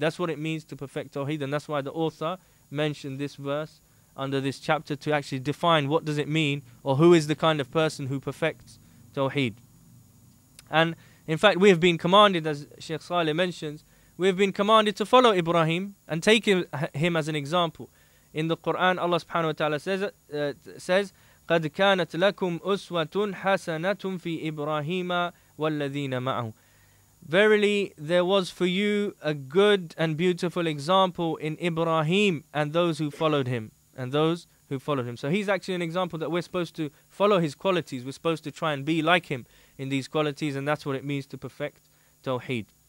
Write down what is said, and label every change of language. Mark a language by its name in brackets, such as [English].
[English] That's what it means to perfect Tawheed, and that's why the author mentioned this verse under this chapter to actually define what does it mean, or who is the kind of person who perfects Tawheed. And in fact, we have been commanded, as Shaykh Saalih mentions, we have been commanded to follow Ibrahim and take him as an example. In the Quran, Allah subhanahu wa ta'ala says [Arabic] قَدْ كَانَتْ لَكُمْ أُسْوَةٌ حَسَنَةٌ فِي إِبْرَاهِيمَ وَالَّذِينَ مَعَهُ. [English] Verily, there was for you a good and beautiful example in Ibrahim and those who followed him. So he's actually an example that we're supposed to follow his qualities. We're supposed to try and be like him in these qualities, and that's what it means to perfect Tawheed.